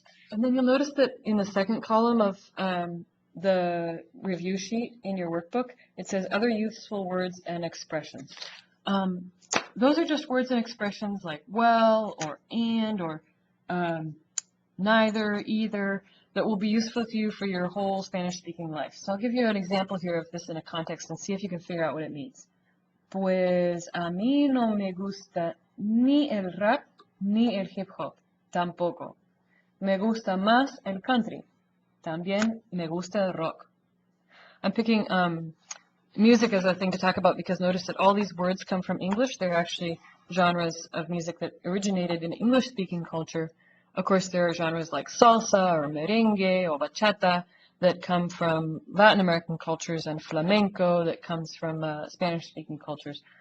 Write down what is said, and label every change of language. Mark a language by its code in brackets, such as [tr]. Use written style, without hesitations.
[en] And then you'll notice that in the second column of the review sheet in your workbook, it says other useful words and expressions. Those are just words and expressions like well or and or neither, either, that will be useful to you for your whole Spanish-speaking life. So I'll give you an example here of this in a context and see if you can figure out what it means. [es] Pues a mí no me gusta ni el rap ni el hip hop, tampoco. Me gusta más el country. También me gusta el rock. [en] I'm picking music as a thing to talk about because notice that all these words come from English. They're actually genres of music that originated in English-speaking culture. Of course, there are genres like salsa or merengue or bachata that come from Latin American cultures and flamenco that comes from Spanish-speaking cultures.